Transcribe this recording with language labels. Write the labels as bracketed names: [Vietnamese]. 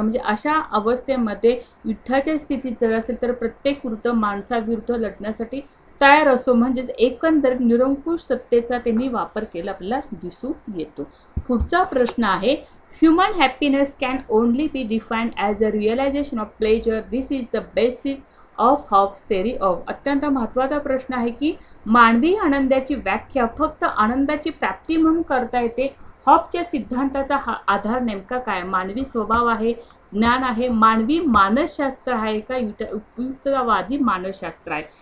[Marathi] म्हणजे अशा अवस्थेमध्ये युद्धाच्या स्थितीत जर असेल तर प्रत्येक विरुद्ध माणसाविरुद्ध लढण्यासाठी तयार असतो. म्हणजेच एकंदरीत निरंकुश सत्तेचा त्यांनी वापर केला आपल्याला दिसून येतो. पुढचा प्रश्न आहे, [English] Human happiness can only be defined as a realisation of pleasure. This is the basis of Hobbes theory of. [Marathi] अत्यंत महत्त्वाचा प्रश्न आहे की मानवी आनंदाची व्याख्या फक्त आनंदाची प्राप्ती म्हणून करता येते. हॉबच्या सिद्धांताचा हा आधार नेमका काय? मानवी स्वभाव आहे, ज्ञान आहे, मानवी मानसशास्त्र आहे का उपयुक्ततावादी मानसशास्त्र आहे?